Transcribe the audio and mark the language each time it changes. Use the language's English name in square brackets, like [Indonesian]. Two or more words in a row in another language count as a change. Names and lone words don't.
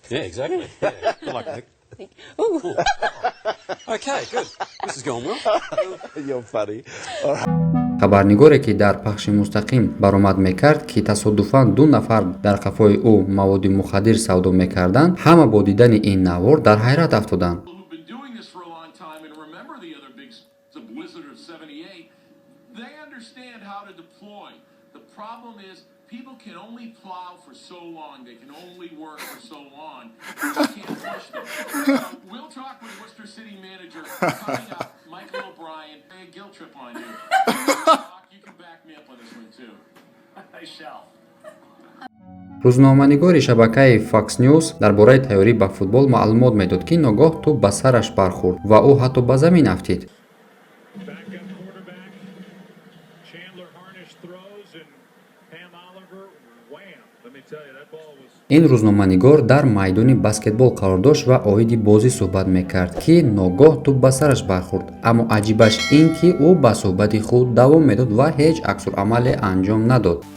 [Tajik] хабарнигоре ки дар пахши мустақим баромад мекард ки тасодуфан ду нафар дар қафои ӯ маводи мухаддир савдо мекарданд, ҳама бо дидани ин навор дар ҳайрат афтоданд. [English] People can only plow for so long. They can only work for so long. You can't push them. We'll talk with Worcester City Manager coming up, Michael O'Brien. A guilt trip on you. You can back me up on this one too. I shall. [Tajik] рӯзноманигори шабакаи Fox News дар бораи тайёрӣ ба футбол маълумот медод ки ногоҳ тӯб ба сараш бархӯрд ва ӯ ҳатто ба замин афтид. ин рӯзноманигор дар майдони баскетбол қарор дошт ва оиди бозӣ суҳбат мекард ки ногоҳ тӯб ба сараш бархӯрд, аммо аҷибаш ин ки ӯ ба суҳбати худ давом медод ва ҳеҷ аксуламале анҷом надод.